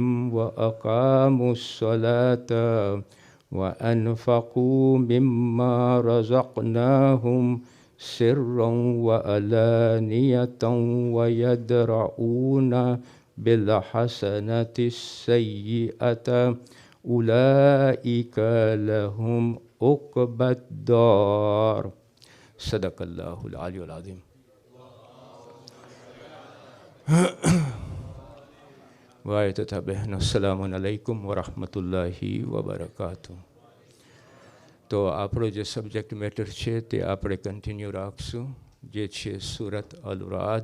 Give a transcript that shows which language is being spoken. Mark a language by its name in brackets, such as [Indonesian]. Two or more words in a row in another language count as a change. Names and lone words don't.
[Arabic] وأقاموا الصلاة وأنفقوا مما رزقناهم سرا وعلانية ويدرؤون بالحسنة السيئة أولئك لهم عقبى الدار صدق الله العلي العظيم. [Gujarati] ભાઈ તથા બહેનો, [Arabic] السلام عليكم ورحمة الله وبركاته. [Gujarati] તો આપણો જે [English] subject matter [Gujarati] છે તે આપણે કન્ટિન્યુ રાખશું, જે છે સૂરત અલ રાદ.